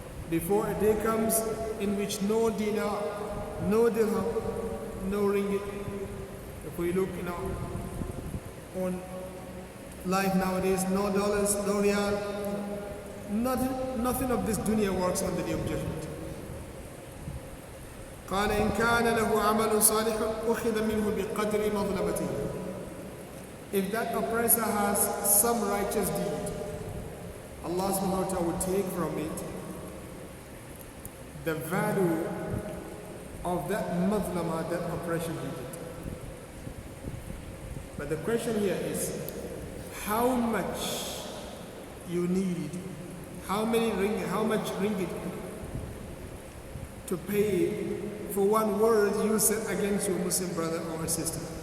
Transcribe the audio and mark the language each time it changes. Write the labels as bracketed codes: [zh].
[en] Before a day comes in which no dinar, no dirham, no ringgit. If we look in our own life nowadays, no dollars, no riyal, nothing of this dunya works on the day of judgment. [ar] قال إن كان له عمل صالح أخذ منه بقدر مظلمته. [en] If that oppressor has some righteous deed, Allah subhanahu wa ta'ala will take from it the value of that madlama, that oppression he did. But the question here is, how much you need, how much ringgit to pay for one word you said against your Muslim brother or sister?